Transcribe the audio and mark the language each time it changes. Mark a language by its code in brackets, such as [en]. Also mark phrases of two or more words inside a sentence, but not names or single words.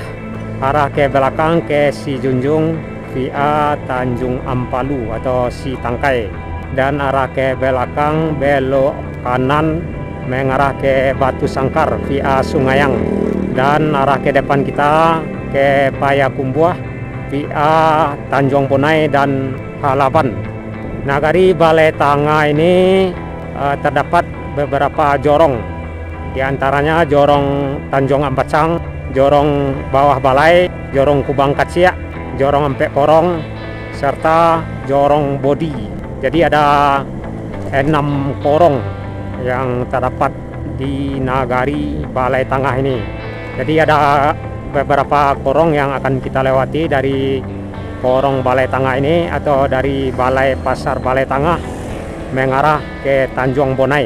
[id] Arah ke belakang ke Si Junjung via Tanjung Ampalu atau Si Tangkai, dan arah ke belakang belok kanan mengarah ke Batu Sangkar via Sungayang, dan arah ke depan kita ke Payakumbuh via Tanjung Bonai dan Halaban. Nagari Balai Tangah ini terdapat beberapa jorong, di antaranya jorong Tanjung Ambacang, jorong Bawah Balai, jorong Kubang Kaciak, jorong Empek Korong, serta jorong Bodi. Jadi ada 6 korong yang terdapat di Nagari Balai Tangah ini. Jadi ada beberapa korong yang akan kita lewati dari korong Balai Tangah ini atau dari Balai Pasar Balai Tangah mengarah ke Tanjung Bonai.